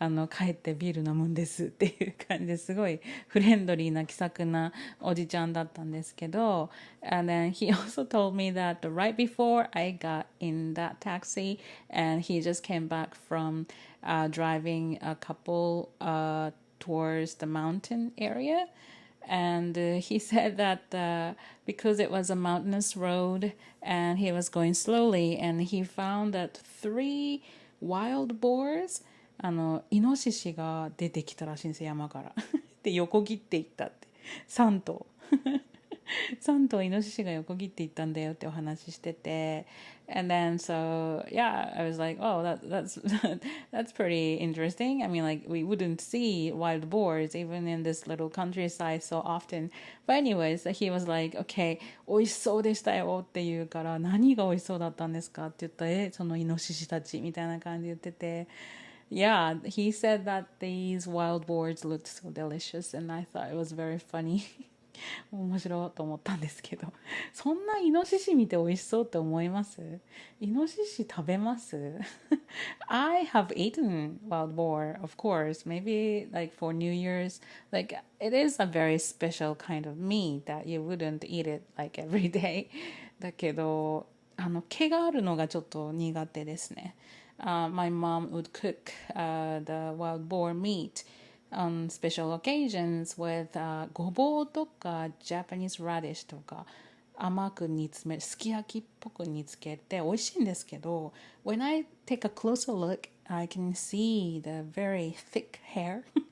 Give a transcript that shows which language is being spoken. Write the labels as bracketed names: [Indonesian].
[Japanese] 帰ってビール飲むんですっていう感じですごいフレンドリーな気さくなおじちゃんだったんですけど、 [English] and then he also told me that right before I got in that taxi, and he just came back from driving a couple towards the mountain area. And he said that because it was a mountainous road and he was going slowly, and he found that 3 wild boars, [Japanese] イノシシが出てきたらしいんですよ、山から。で、横切っていったって。3頭。3頭イノシシが横切っていったんだよってお話ししてて。 [English] And then so yeah, I was like, oh, that's that's pretty interesting. I mean, like we wouldn't see wild boars even in this little countryside so often. But anyways, he was like, okay, [Japanese] 美味しそうでしたよって言うから、何が美味しそうだったんですかって言ったら、そのイノシシたちみたいな感じで言ってて。 [English] Yeah, he said that these wild boars looked so delicious, and I thought it was very funny. [Japanese] 面白いと思ったんですけど、そんなイノシシ見て美味しそうって思います？イノシシ食べます？ [English] I have eaten wild boar, of course, maybe like for New Year's. Like it is a very special kind of meat that you wouldn't eat it like every day. [Japanese] だけど、毛があるのがちょっと苦手ですね。 [English] My mom would cook the wild boar meat on special occasions with [Japanese] ごぼうとか [English] Japanese radish [Japanese] とか甘く煮詰めるすき焼きっぽく煮つけて美味しいんですけど [English] when I take a closer look I can see the very thick hair